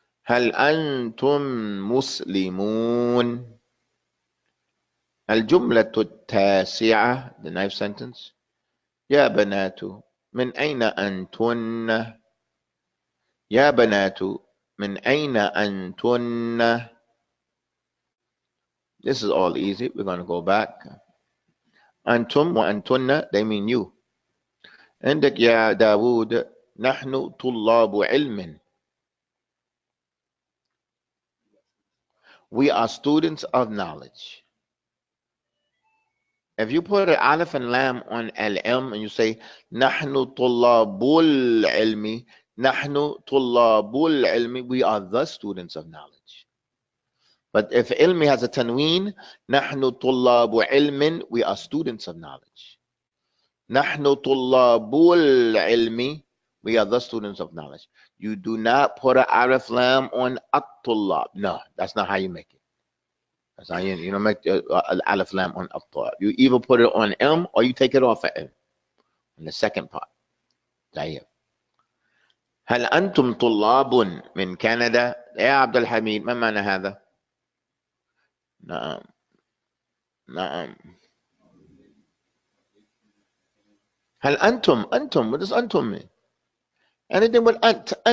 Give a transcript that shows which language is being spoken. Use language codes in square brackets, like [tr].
[ar] هل أنتم مسلمون؟ الجملة التاسعة [en] the ninth sentence [ar] يا بنات من أين أنتن؟ يا بنات من أين أنتن؟ [en] This is all easy. We're going to go back. [ar] أنتم وأنتن [en] they mean you. [ar] عندك يا داود نحن طلاب علم. [en] We are students of knowledge. If you put an alif and lam on al-m and you say [ar] نحن طلاب العلم, نحن طلاب العلم, [en] we are the students of knowledge. But if ilmi has a tanween, [ar] نحن طلاب علم, [en] we are students of knowledge. [ar] نحن طلاب العلم, [en] we are the students of knowledge. You do not put an alif lam on at-tullab. No, that's not how you make it. That's how you don't make the alif lam on at-tullab. You either put it on m or you take it off at m. In the second part. [ar] طيب. هل أنتم طلاب من كندا؟ يا عبد الحميد ما معنى هذا؟ نعم نعم. هل أنتم [en] what does أنتم mean? Anything with ant.